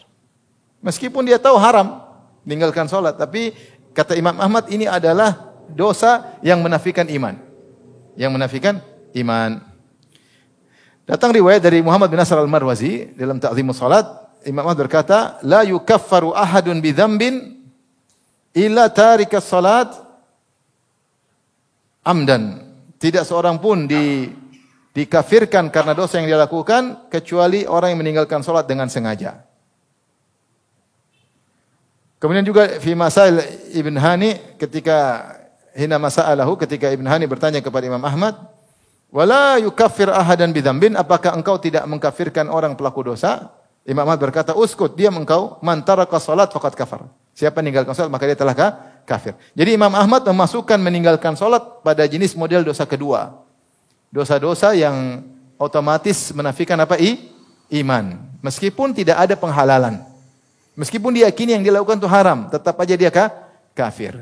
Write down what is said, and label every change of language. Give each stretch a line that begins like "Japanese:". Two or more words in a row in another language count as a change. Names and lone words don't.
Indonesian: Meskipun dia tahu haram meninggalkan salat, tapi kata Imam Ahmad ini adalah dosa yang menafikan iman. Yang menafikan iman. Datang riwayat dari Muhammad bin Nasr al-Marwazi dalam Ta'zimus Salat, Imam Ahmad berkata,
Arabic: لا يكفر أحد بذنب إلا تارك الصلاة عمدا.
Indonesian: Tidak seorang pun dikafirkan karena dosa yang dia lakukan kecuali orang yang meninggalkan salat dengan sengaja. Kemudian juga
Arabic: في مسائل
Indonesian: Ibn Hani ketika Ibn Hani bertanya kepada Imam Ahmad,
Arabic: ولا يكفر أحدا بذنب,
Indonesian: apakah engkau tidak mengkafirkan orang pelaku dosa? Imam Ahmad berkata, uskut, diam engkau,
Arabic: من ترك الصلاة فقد كفر.
Indonesian: Siapa meninggalkan salat maka dia telah kafir. Jadi Imam Ahmad memasukkan meninggalkan salat pada jenis model dosa kedua. Dosa-dosa yang otomatis menafikan apa? Iman. Meskipun tidak ada penghalalan. Meskipun diyakini yang dilakukan itu haram, tetap aja dia kafir.